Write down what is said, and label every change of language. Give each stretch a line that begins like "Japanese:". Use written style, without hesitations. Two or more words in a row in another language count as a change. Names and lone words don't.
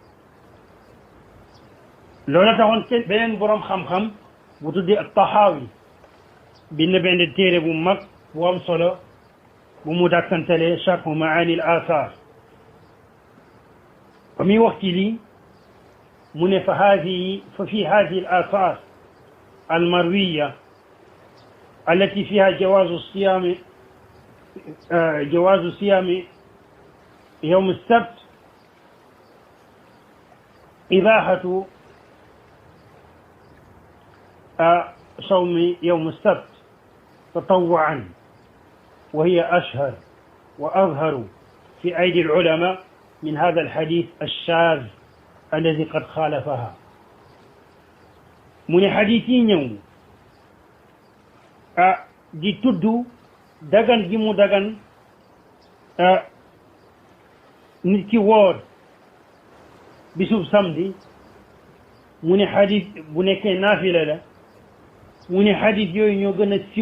Wolof: loola taxoon te beneen boroom xam-xam bu tuddi at-Tahawi bind benn téere bu mag bu am solo bu mu dàkkantalee sharhu maani al-athar ba muy wax ci lii mu ne
Arabic: ففي هذه الآثار المروية التي فيها جواز صيام يوم السبت إباحة صوم يوم السبت تطوعا وهي أشهر وأظهر في أيدي العلماء من هذا الحديث الشاذ الذي قد خالفها
Wolof: mu ne xadis yi ñëw di tudd dagan gi mu dagan nit ki woor bisub samedi mu ne xadis bu nekkee naafila la mu ne xadis yooyu ñoo gën a